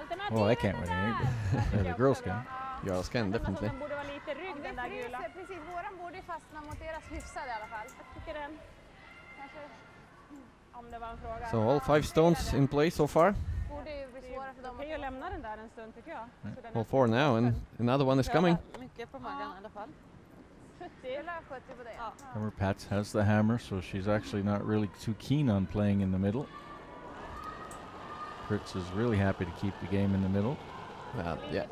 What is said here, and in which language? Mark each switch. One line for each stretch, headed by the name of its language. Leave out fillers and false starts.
English: Well, I can't win any, but the girls can. Girls can definitely.
Swedish: Den borde vara lite rygg den där gula. Precis, våran borde ju fastna mot deras hyfsad i alla fall. Jag tycker den. Kanske... Om det var en fråga.
English: So all 5 stones in play so far.
Swedish: Borde ju bli svårare för dem Okej att lämna den där en stund tycker jag. Så den
English: All 4 now and another one is coming.
Swedish: mycket på magen i alla fall. 70. Eller 70 på dig. Ja.
English: Remember, Pats has the hammer, so she's actually not really too keen on playing in the middle. Fritz is really happy to keep the game in the middle. Yeah.